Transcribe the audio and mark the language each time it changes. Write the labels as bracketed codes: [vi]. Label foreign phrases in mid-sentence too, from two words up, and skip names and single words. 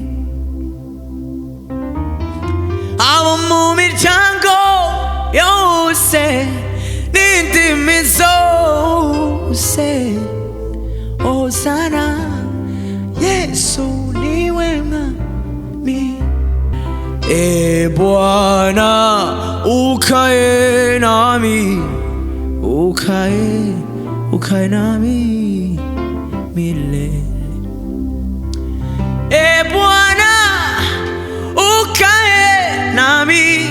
[rw] abo mu miryango yose n'indimi zose Hosana Yesu niwe mwami [sw] Bwana ukae nami ukae nami milele Bwana ukae nami